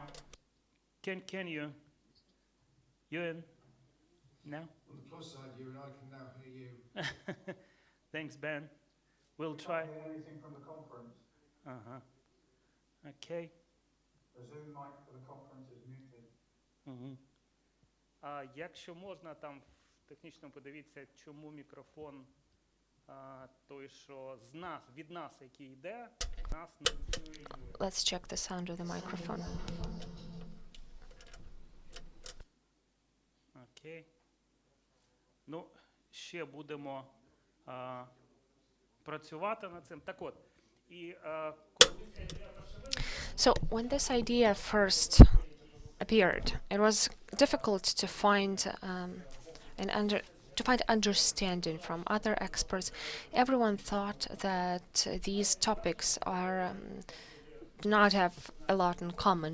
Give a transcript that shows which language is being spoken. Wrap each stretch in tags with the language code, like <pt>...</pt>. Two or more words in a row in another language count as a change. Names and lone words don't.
<en>Can you? You in? No? On the plus side, you and I can now hear you. Thanks, Ben. We'll try. Can't hear anything from the conference. Uh-huh. Okay. The Zoom mic for the conference is muted.</en> <uk>Угу. Якщо можна, там в технічному подивіться, чому мікрофон той, що від нас, який йде, нас не чує.</uk> <en>Let's check the sound of the microphone.</en> <uk>Окей. Ну, ще будемо працювати над цим. Так от, і</uk> <en>So when this idea first appeared, it was difficult to find understanding from other experts. Everyone thought that these topics do not have a lot in common.</en>